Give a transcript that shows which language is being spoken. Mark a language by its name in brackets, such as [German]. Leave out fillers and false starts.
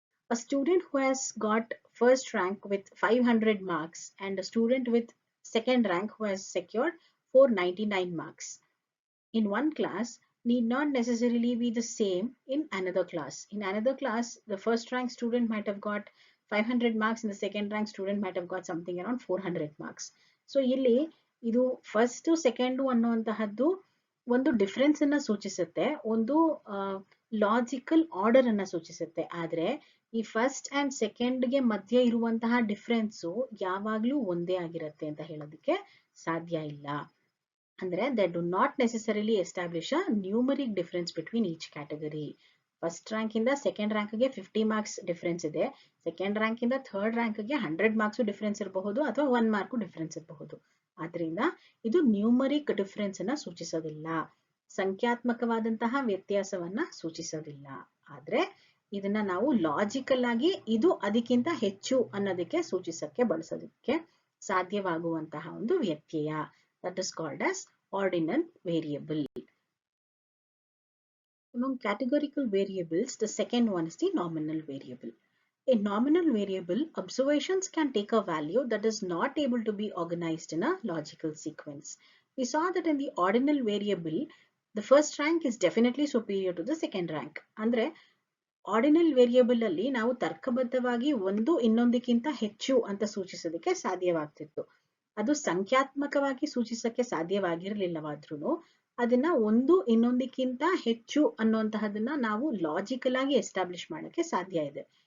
[English] A student who has got first rank with 500 marks and a student with second rank who has secured 499 marks in one class need not necessarily be the same in another class. In another class, the first rank student might have got 500 marks and the second rank student might have got something around 400 marks. [Kannada] So ಇಲ್ಲಿ ಇದು first second ಅನ್ನುವಂತಹದ್ದು ಒಂದು difference ಅನ್ನ ಸೂಚಿಸುತ್ತೆ, ಒಂದು logical order ಅನ್ನ ಸೂಚಿಸುತ್ತೆ. ಆದ್ರೆ ಈ ಫಸ್ಟ್ ಅಂಡ್ ಸೆಕೆಂಡ್ ಗೆ ಮಧ್ಯೆ ಇರುವಂತಹ ಡಿಫರೆನ್ಸ್ ಯಾವಾಗ್ಲೂ ಒಂದೇ ಆಗಿರುತ್ತೆ ಅಂತ ಹೇಳೋದಕ್ಕೆ ಸಾಧ್ಯ ಇಲ್ಲ. [English] ಅಂದ್ರೆ they do not necessarily establish a numeric difference between each category. [Kannada] First rank ಇಂದ ಸೆಕೆಂಡ್ ರ್ಯಾಂಕ್ ಗೆ 50 ಮಾರ್ಕ್ಸ್ ಡಿಫರೆನ್ಸ್ ಇದೆ, ಸೆಕೆಂಡ್ ರ್ಯಾಂಕ್ ಇಂದ ಥರ್ಡ್ ರ್ಯಾಂಕ್ ಗೆ 100 ಮಾರ್ಕ್ಸ್ ಡಿಫರೆನ್ಸ್ ಇರಬಹುದು ಅಥವಾ 1 ಮಾರ್ಕ್ ಡಿಫರೆನ್ಸ್ ಇರಬಹುದು. ಆದ್ರಿಂದ ಇದು ನ್ಯೂಮರಿಕ್ ಡಿಫರೆನ್ಸ್ ಅನ್ನ ಸೂಚಿಸೋದಿಲ್ಲ, ಸಂಖ್ಯಾತ್ಮಕವಾದಂತಹ ವ್ಯತ್ಯಾಸವನ್ನ ಸೂಚಿಸೋದಿಲ್ಲ. ಆದ್ರೆ ಇದನ್ನ ನಾವು ಲಾಜಿಕಲ್ ಆಗಿ ಇದು ಅದಕ್ಕಿಂತ ಹೆಚ್ಚು ಅನ್ನೋದಕ್ಕೆ ಸೂಚಿಸಕ್ಕೆ ಬಳಸೋದಕ್ಕೆ ಸಾಧ್ಯವಾಗುವಂತಹ ಒಂದು ವ್ಯತ್ಯಯ. [English] That is called as ordinal variable. Among categorical variables, the second one is the nominal variable. In nominal variable, observations can take a value that is not able to be organized in a logical sequence. We saw that in the ordinal variable, the first rank is definitely superior to the second rank. [Kannada] Andre, ordinal variable ಅಲ್ಲಿ ನಾವು ತರ್ಕಬದ್ಧವಾಗಿ ಒಂದು ಇನ್ನೊಂದಕ್ಕಿಂತ ಹೆಚ್ಚು ಅಂತ ಸೂಚಿಸೋದಕ್ಕೆ ಸಾಧ್ಯವಾಗ್ತಿತ್ತು. ಅದು ಸಂಖ್ಯಾತ್ಮಕವಾಗಿ ಸೂಚಿಸಕ್ಕೆ ಸಾಧ್ಯವಾಗಿರಲಿಲ್ಲವಾದ್ರೂ ಅದನ್ನ ಒಂದು ಇನ್ನೊಂದಕ್ಕಿಂತ ಹೆಚ್ಚು ಅನ್ನುವಂತಹದನ್ನ ನಾವು ಲಾಜಿಕಲ್ ಆಗಿ ಎಸ್ಟಾಬ್ಲಿಷ್ ಮಾಡಕ್ಕೆ ಸಾಧ್ಯ ಇದೆ.